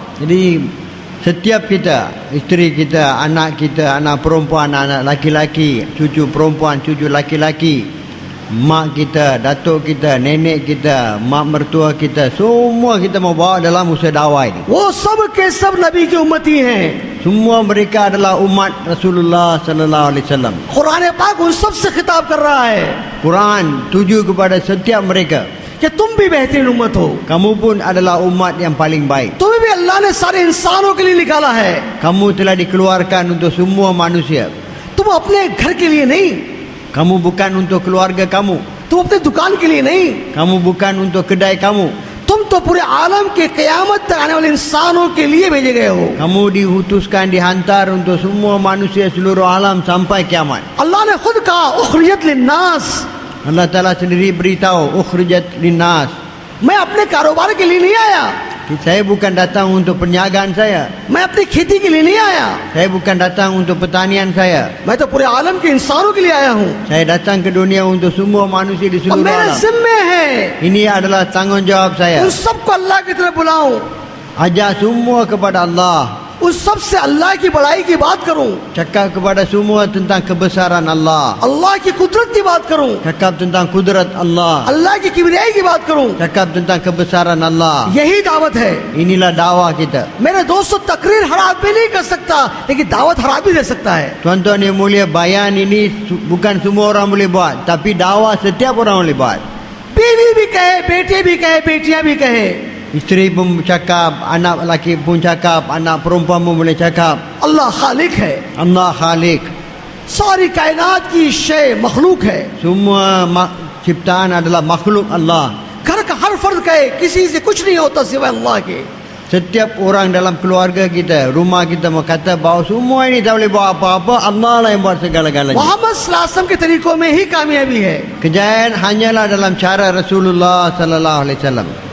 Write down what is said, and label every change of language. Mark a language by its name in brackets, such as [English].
[Malay] Jadi setiap kita, isteri kita, anak perempuan, anak laki-laki, cucu perempuan, cucu laki-laki, mak kita, datuk kita, nenek kita, mak mertua kita, semua kita mau bawa dalam usaha dakwah ini. [Hindi] वो सब के सब नबी की उम्मती हैं। [Malay] Semua mereka adalah umat Rasulullah sallallahu alaihi wasallam. [Hindi] Quran पाक उन सब से खिताब कर रहा है [Malay] Quran tuju kepada setiap mereka. [Hindi] कि तुम भी बेहतरीन उम्मत हो। [Malay] Kamu pun adalah umat yang paling baik. [Hindi] तुम्हें भी अल्लाह ने सारे इंसानों के लिए निकाला है। [Malay] Kamu telah dikeluarkan untuk semua manusia. [Hindi] तुम अपने घर के लिए नहीं, [Malay] Kamu bukan untuk keluarga kamu. [Hindi] तुम अपने दुकान के लिए नहीं, [Malay] Kamu bukan untuk kedai kamu. [Hindi] तुम तो पूरे आलम के क़यामत तक आने वाले इंसानों के लिए भेजे गए हो। [Malay] Kamu diutuskan, dihantar untuk semua manusia seluruh alam sampai kiamat. [Hindi] अल्लाह ने खुद कहा [Arabic] उखरियत लिन्नास, [Malay] Allah Ta'ala sendiri beritahu, [Arabic] ukhrijat linnas. [Hindi] मैं अपने कारोबार के लिए नहीं आया, [Malay] Saya bukan datang untuk perniagaan saya. [Hindi] मैं अपनी खेती के लिए नहीं आया, [Malay] Saya bukan datang untuk pertanian saya. [Hindi] मैं तो पूरे आलम के इंसानों के लिए आया हूँ। [Malay] Saya datang ke dunia untuk semua manusia di [Hindi] अब [Malay] seluruh [Hindi] मेरे [Malay] alam. [Hindi] जिम्मे है [Malay] Ini adalah tanggungjawab saya. [Hindi] उन सबको अल्लाह की तरफ बुलाऊं, [Malay] Ajak semua kepada Allah. [Hindi] उस सब से अल्लाह की बड़ाई की बात करूं, [Malay] Cakap kepada semua tentang kebesaran Allah. [Hindi] अल्लाह की कुदरत की बात करूं, [Malay] Cakap tentang kudrat Allah. [Hindi] अल्लाह की किबरियाई की बात करूं। [Malay] Cakap tentang kebesaran Allah. [Hindi] यही दावत है। [Malay] Inilah dakwah kita. [Hindi] मेरे दोस्तों, तकरीर हर आदमी नहीं कर सकता, लेकिन दावत हर आदमी दे सकता है। [Malay] Tuan-tuan yang mulia, bayan ini bukan semua orang boleh buat, tapi dakwah setiap orang boleh buat. [Hindi] बीवी भी कहे, बेटे भी कहे, बेटियां भी कहे, [Malay] Isteri pun cakap, anak lelaki pun cakap, anak perempuan pun boleh cakap. [Hindi] अल्लाह खालिक है, [Malay] Allah Khalik. [Hindi] सारी कायनात की शय मखलूक है। [Malay] Semua ciptaan adalah makhluk Allah. [Hindi] घर का हर फर्द कहे किसी से कुछ नहीं होता सिवाय अल्लाह के। [Malay] Setiap orang dalam keluarga kita, rumah kita mau kata bahawa semua ini tak boleh buat apa-apa, Allah lah yang buat segala-galanya. [Hindi] Mohammad सल्लल्लाहु अलैहि वसल्लम के तरीकों में ही कामयाबी है। [Malay] Kejayaan hanyalah dalam cara Rasulullah sallallahu alaihi wasallam.